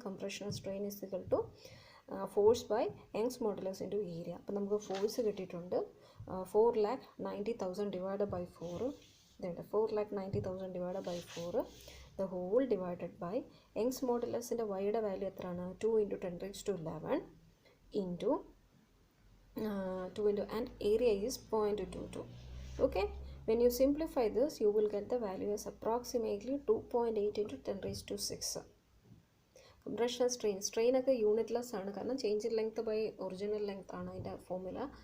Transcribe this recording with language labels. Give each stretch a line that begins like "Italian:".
English: Compressional strain is equal to force by Young's modulus into area.
Malayalam: അപ്പോൾ നമുക്ക് force കിട്ടിയിട്ടുണ്ട് 4,90,000 divide by 4. ഇതുണ്ട് 4,90,000 divide by 4 the whole divided by Young's മോഡുലസിൻ്റെ വൈയുടെ value എത്രയാണ്?
English: 2 × 10⁻11 into 2 into and area is 0.22. Okay, when you simplify this you will get the value as approximately 2.8 × 10⁻6.
Malayalam: Compressional strain ഒക്കെ unitless ആണ്, കാരണം change in length by original length ആണ് അതിൻ്റെ formula.